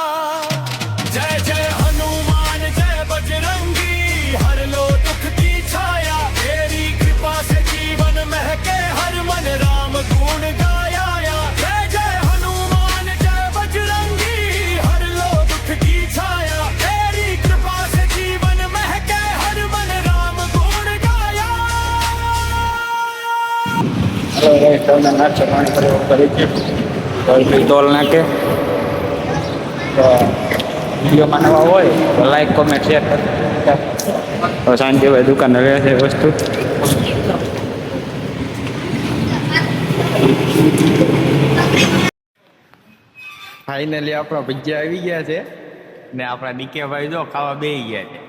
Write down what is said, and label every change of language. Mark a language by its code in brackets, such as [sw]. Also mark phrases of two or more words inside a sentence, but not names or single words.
[hi] जय जय हनुमान जय बजरंगी, हर लो दुख की छाया, तेरी कृपा से जीवन महके, हर मन राम गुण गाया। जय जय हनुमान जय बजरंगी, हर लो दुख की छाया, तेरी कृपा से जीवन महके, हर मन राम गुण गाया। [gu] ટોલ નાખે તો વિડીયોમાં નવા હોય તો [en] like comment share [gu] તો શાંતિભાઈ દુકાને રહે છે વસ્તુ. ફાઇનલી આપણા ભજીયા આવી ગયા છે ને આપણા ડીકેભાઈ જો ખાવા બેસી ગયા છે.